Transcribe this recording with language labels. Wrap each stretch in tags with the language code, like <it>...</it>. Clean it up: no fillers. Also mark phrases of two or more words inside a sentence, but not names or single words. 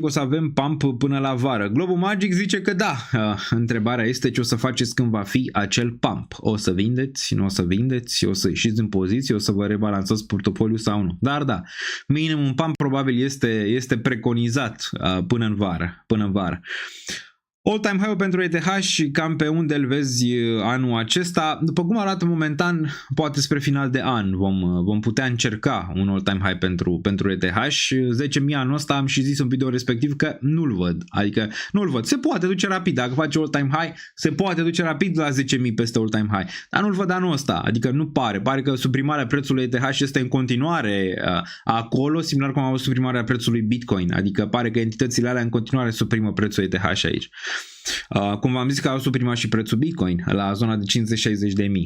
<ro>O să avem pump până la vară. Global Magic zice că da. Întrebarea este ce o să faceți când va fi acel pump. O să vindeți? Nu o să vindeți? O să ieșiți în poziție? O să vă rebalansați portofoliul sau nu? Dar da, minim un pump probabil este preconizat până în vară.</ro> <en>All-time high</en> <ro>pentru ETH și cam pe unde îl vezi anul acesta. După cum arată momentan, poate spre final de an vom putea încerca un</ro> <en>all-time high</en> <ro>pentru ETH. 10.000 anul ăsta am și zis în video respectiv că nu-l văd. Adică nu-l văd. Se poate duce rapid. Dacă face</ro> <en>all-time high,</en> <ro>se poate duce rapid la 10.000 peste</ro> <en>all-time high.</en> <ro>Dar nu-l văd anul ăsta. Adică nu pare. Pare că suprimarea prețului ETH este în continuare acolo, similar cum a fost suprimarea prețului Bitcoin. Adică pare că entitățile alea în continuare suprimă prețul ETH aici. Cum v-am zis că au suprimat și prețul Bitcoin la zona de 50-60 de mii.</ro>